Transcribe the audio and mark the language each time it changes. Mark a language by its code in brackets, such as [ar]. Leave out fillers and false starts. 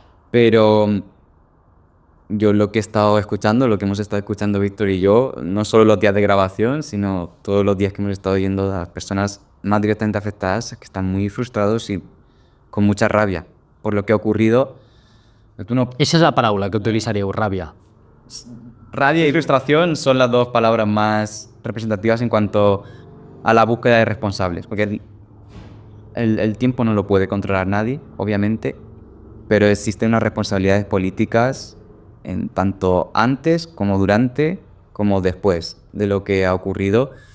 [es] Pero yo lo que he estado escuchando, lo que hemos estado escuchando Víctor y yo, no solo los días de grabación, sino todos los días que hemos estado oyendo a las personas más directamente afectadas, que están muy frustrados y con mucha rabia por lo que ha ocurrido. [ca] Esa és la paraula que utilitzaríeu, ràbia. [es] Rabia y frustración son las dos palabras más representativas en cuanto a la búsqueda de responsables, porque el tiempo no lo puede controlar nadie, obviamente, pero existen unas responsabilidades políticas en tanto antes como durante como después de lo que ha ocurrido.